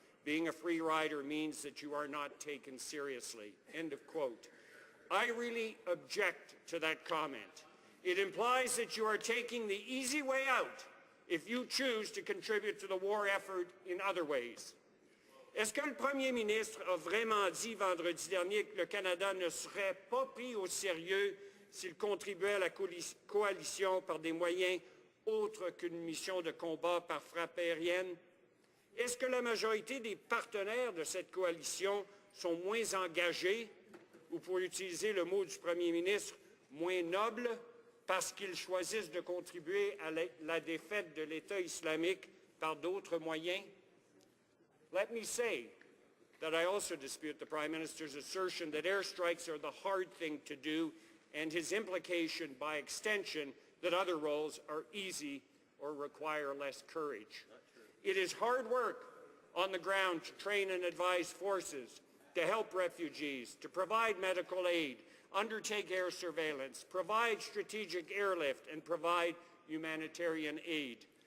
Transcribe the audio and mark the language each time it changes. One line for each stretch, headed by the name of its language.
English: Being a free rider means that you are not taken seriously." End of quote. I really object to that comment. It implies that you are taking the easy way out if you choose to contribute to the war effort in other ways.
French: Est-ce que le Premier ministre a vraiment dit vendredi dernier que le Canada ne serait pas pris au sérieux s'il contribuait à la coalition par des moyens autres qu'une mission de combat par frappe aérienne? Est-ce que la majorité des partenaires de cette coalition sont moins engagés, ou pour utiliser le mot du Premier ministre, moins nobles, parce qu'ils choisissent de contribuer à la défaite de l'État islamique par d'autres moyens?
English: Let me say that I also dispute the Prime Minister's assertion that airstrikes are the hard thing to do, and his implication by extension that other roles are easy or require less courage. It is hard work on the ground to train and advise forces, to help refugees, to provide medical aid, undertake air surveillance, provide strategic airlift, and provide humanitarian aid.